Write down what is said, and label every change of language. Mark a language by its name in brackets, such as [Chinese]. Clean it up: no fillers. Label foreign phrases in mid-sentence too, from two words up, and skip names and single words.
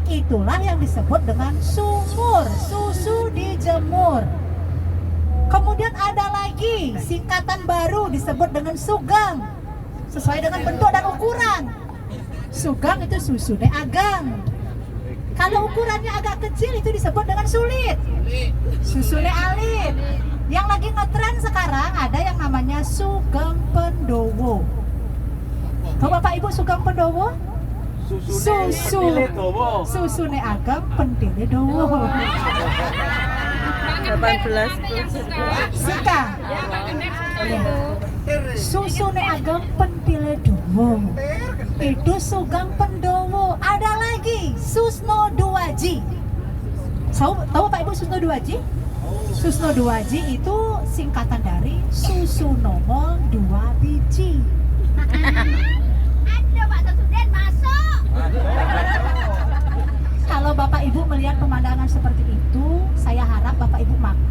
[Indonesian] itulah yang disebut dengan sumur, susu dijemur. Kemudian ada lagi singkatan baru disebut dengan sugang, sesuai dengan bentuk dan ukuran. Sugang itu [Balinese] susune agang. [Indonesian] Kalau ukurannya agak kecil itu disebut dengan sulit, [Balinese] susune alit. [Indonesian] Yang lagi ngetren sekarang ada yang namanya sugeng pendowo. Tahu Bapak Ibu sugeng pendowo? [Javanese] Susune ageng pentile dowo. [Indonesian] 18 Suka. [Javanese] Susune ageng pentile dowo. [Indonesian] Itu sugeng pendowo. Ada lagi Susno Duaji. Tahu Pak Ibu Susno Duaji? Susno Duaji itu singkatan dari susu nomor 2 biji. Ada Pak Sesuden masuk. Kalau Bapak Ibu melihat pemandangan seperti itu, saya harap Bapak Ibu maklum.